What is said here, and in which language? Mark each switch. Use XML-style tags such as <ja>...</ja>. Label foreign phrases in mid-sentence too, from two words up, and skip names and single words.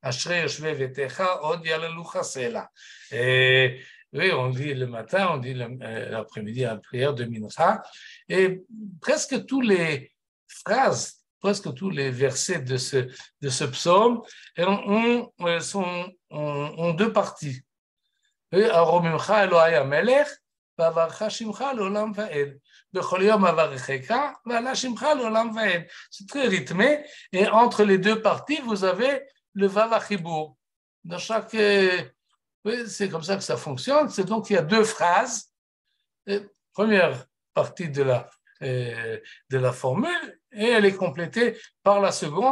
<fr>Et oui, on dit le matin, on dit l'après-midi à la prière de Mincha. Et presque toutes les phrases, presque tous les versets de ce psaume ont deux parties.</fr> <he>ארוממך אלוהי המלך ואברכה שמך לעולם ועד. בכל יום אברכך ואהללה שמך לעולם ועד.</he> <fr>C'est très rythmé. Et entre les deux parties, vous avez le Vavachibour. Dans chaque... oui, c'est comme ça que ça fonctionne. C'est donc il y a deux phrases. Première partie de la formule, et elle est complétée par la seconde.</fr>